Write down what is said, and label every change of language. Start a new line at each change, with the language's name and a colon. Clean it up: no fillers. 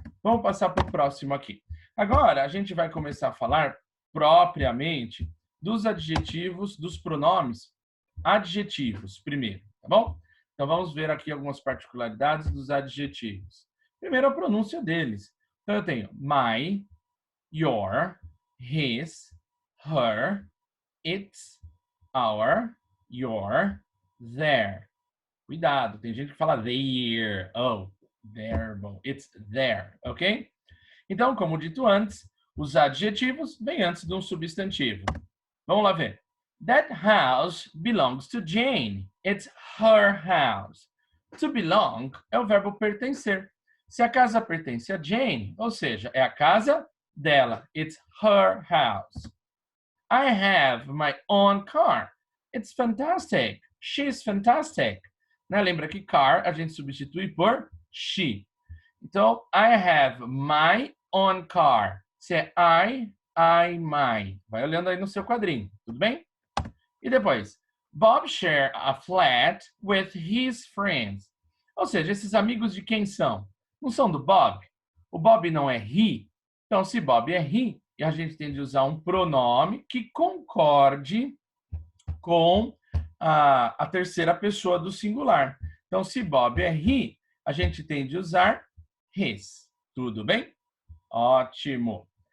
Portuguese: Vamos passar para o próximo aqui. Agora, a gente vai começar a falar propriamente dos adjetivos, dos pronomes adjetivos primeiro, tá bom? Então, vamos ver aqui algumas particularidades dos adjetivos. Primeiro, a pronúncia deles. Então, eu tenho my, your, his, her, its, our, your, their. Cuidado, tem gente que fala their.
English: Oh, their, bom, it's their, ok?
Portuguese: Então, como dito antes, os adjetivos vêm antes de um substantivo. Vamos lá ver.
English: That house belongs to Jane. It's her house.
Portuguese: To belong é o verbo pertencer. Se a casa pertence a Jane, ou seja, é a casa dela.
English: It's her house. I have my own car. It's fantastic. She's fantastic. Né?
Portuguese: Lembra que car a gente substitui por she. Então,
English: I have my own car.
Portuguese: Se é my. Vai olhando aí no seu quadrinho, tudo bem?
English: E depois, Bob share a flat with his friends.
Portuguese: Ou seja, esses amigos de quem são? Não são do Bob? O Bob não é he. Então, se Bob é he, a gente tem de usar um pronome que concorde com a terceira pessoa do singular. Então, se Bob é he, a gente tem de usar his. Tudo bem? Ótimo.